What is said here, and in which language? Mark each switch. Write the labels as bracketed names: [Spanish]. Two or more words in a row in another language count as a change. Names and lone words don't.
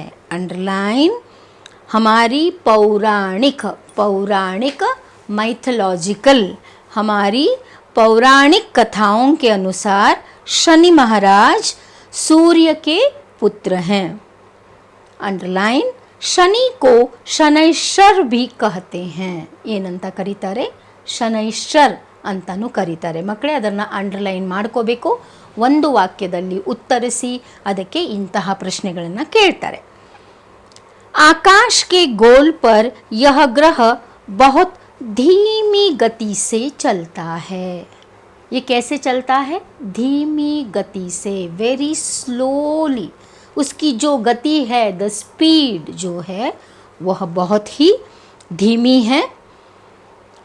[Hindi] अंडरलाइन हमारी पौराणिक माइथोलॉजिकल, हमारी पौराणिक कथाओं के अनुसार शनि महाराज सूर्य के पुत्र हैं. अंडरलाइन शनि को शनैश्वर भी कहते हैं. [Kannada] ಏನಂತ ಕರೀತಾರೆ? ಶನೈಶ್ವರ್ ಅಂತಲೂ ಕರೀತಾರೆ. ಮಕ್ಕಳೇ ಅದನ್ನು ಅಂಡರ್ಲೈನ್ ಮಾಡ್ಕೋಬೇಕು. ಒಂದು ವಾಕ್ಯದಲ್ಲಿ ಉತ್ತರಿಸಿ ಅದಕ್ಕೆ ಇಂತಹ ಪ್ರಶ್ನೆಗಳನ್ನು ಕೇಳ್ತಾರೆ. [Hindi] आकाश के गोल पर यह ग्रह बहुत धीमी गति से चलता है. ये कैसे चलता है? धीमी गति से, [English] very slowly. [Hindi] उसकी जो गति है, [English] the speed [Hindi] जो है, वह बहुत ही धीमी है.